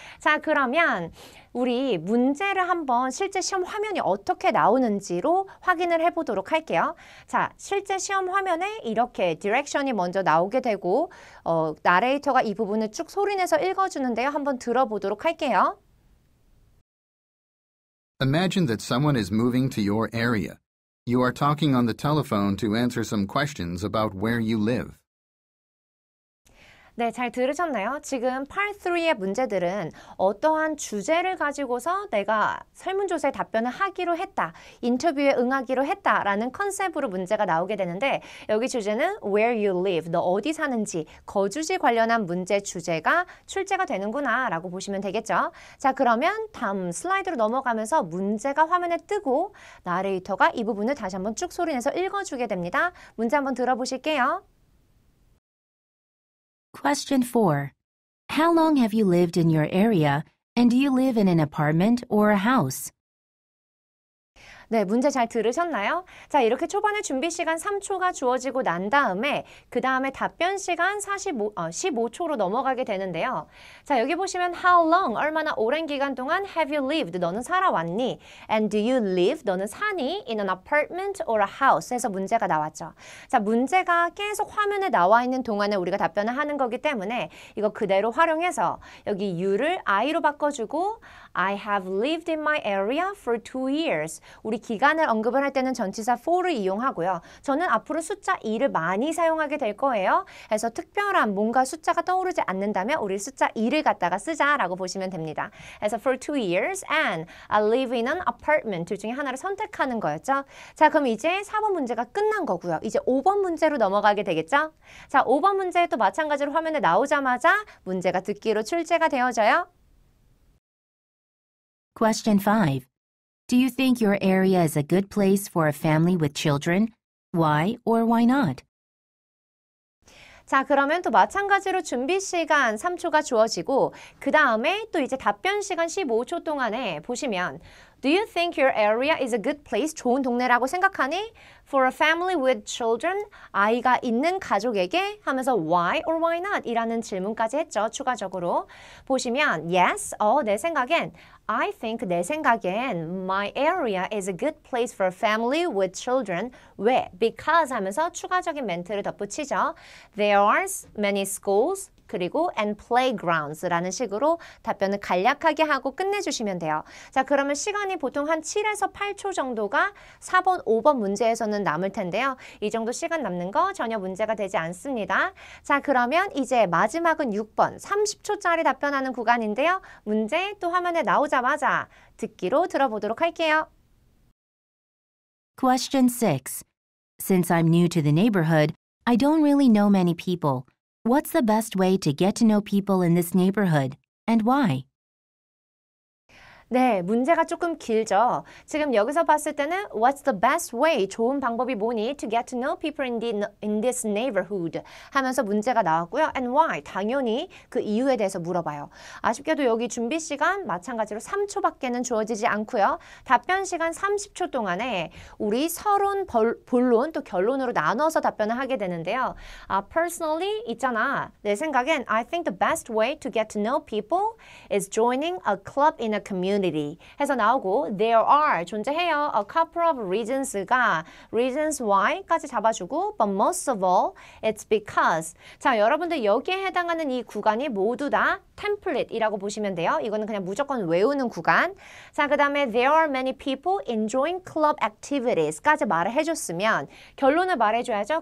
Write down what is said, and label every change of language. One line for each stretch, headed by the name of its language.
Korean: 자, 그러면 우리 문제를 한번 실제 시험 화면이 어떻게 나오는지로 확인을 해보도록 할게요. 자, 실제 시험 화면에 이렇게 디렉션이 먼저 나오게 되고 나레이터가 이 부분을 쭉 소리내서 읽어주는데요. 한번 들어보도록 할게요.
English: Imagine that someone is moving to your area. You are talking on the telephone to answer some questions about where you live.
Korean: 네, 잘 들으셨나요? 지금 Part 3의 문제들은 어떠한 주제를 가지고서 내가 설문조사에 답변을 하기로 했다, 인터뷰에 응하기로 했다라는 컨셉으로 문제가 나오게 되는데 여기 주제는
English: Where you live,
Korean: 너 어디 사는지, 거주지 관련한 문제 주제가 출제가 되는구나 라고 보시면 되겠죠. 자, 그러면 다음 슬라이드로 넘어가면서 문제가 화면에 뜨고 나레이터가 이 부분을 다시 한번 쭉 소리내서 읽어주게 됩니다. 문제 한번 들어보실게요.
English: Question 4. How long have you lived in your area, and do you live in an apartment or a house?
Korean: 네, 문제 잘 들으셨나요? 자, 이렇게 초반에 준비 시간 3초가 주어지고 난 다음에 그 다음에 답변 시간 15초로 넘어가게 되는데요. 자, 여기 보시면
English: how long,
Korean: 얼마나 오랜 기간 동안
English: have you lived,
Korean: 너는 살아왔니?
English: And do you live,
Korean: 너는 사니?
English: In an apartment or a house 해서 문제가 나왔죠.
Korean: 자, 문제가 계속 화면에 나와 있는 동안에 우리가 답변을 하는 거기 때문에 이거 그대로 활용해서 여기 you를 I로 바꿔주고
English: I have lived in my area for 2 years.
Korean: 우리 기간을 언급을 할 때는 전치사 for를 이용하고요. 저는 앞으로 숫자 2를 많이 사용하게 될 거예요. 그래서 특별한 뭔가 숫자가 떠오르지 않는다면 우리 숫자 2를 갖다가 쓰자라고 보시면 됩니다.
English: 그래서 for 2 years and I live in an apartment
Korean: 둘 중에 하나를 선택하는 거였죠. 자, 그럼 이제 4번 문제가 끝난 거고요. 이제 5번 문제로 넘어가게 되겠죠. 자, 5번 문제도 마찬가지로 화면에 나오자마자 문제가 듣기로 출제가 되어져요.
English: Question 5. Do you think your area is a good place for a family with children? Why or why not?
Korean: 자, 그러면 또 마찬가지로 준비 시간 3초가 주어지고 그 다음에 또 이제 답변 시간 15초 동안에 보시면
English: Do you think your area is a good place?
Korean: 좋은 동네라고 생각하니?
English: For a family with children,
Korean: 아이가 있는 가족에게 하면서
English: why or why not?
Korean: 이라는 질문까지 했죠. 추가적으로. 보시면
English: yes,
Korean: 내 생각엔
English: I think 내 생각엔 my area is a good place for a family with children.
Korean: 왜? Because 하면서 추가적인 멘트를 덧붙이죠.
English: There are many schools.
Korean: 그리고
English: and playgrounds
Korean: 라는 식으로 답변을 간략하게 하고 끝내주시면 돼요. 자, 그러면 시간이 보통 한 7에서 8초 정도가 4번, 5번 문제에서는 남을 텐데요. 이 정도 시간 남는 거 전혀 문제가 되지 않습니다. 자, 그러면 이제 마지막은 6번, 30초짜리 답변하는 구간인데요. 문제 또 화면에 나오자마자 듣기로 들어보도록 할게요.
English: Question 6. Since I'm new to the neighborhood, I don't really know many people. What's the best way to get to know people in this neighborhood, and why?
Korean: 네, 문제가 조금 길죠. 지금 여기서 봤을 때는
English: What's the best way?
Korean: 좋은 방법이 뭐니?
English: To get to know people in this neighborhood
Korean: 하면서 문제가 나왔고요.
English: And why?
Korean: 당연히 그 이유에 대해서 물어봐요. 아쉽게도 여기 준비 시간 마찬가지로 3초밖에는 주어지지 않고요. 답변 시간 30초 동안에 우리 서론, 본론 또 결론으로 나눠서 답변을 하게 되는데요.
English: Personally
Korean: 있잖아. 내 생각엔
English: I think the best way to get to know people is joining a club in a community.
Korean: community 해서 나오고
English: there are
Korean: 존재해요.
English: a couple of reasons
Korean: 가 reasons why까지 잡아주고
English: but most of all it's because
Korean: 자 여러분들 여기에 해당하는 이 구간이 모두 다 템플릿이라고 보시면 돼요. 이거는 그냥 무조건 외우는 구간. 자, 그 다음에
English: there are many people enjoying club activities
Korean: 까지 말을 해줬으면 결론을 말해줘야죠.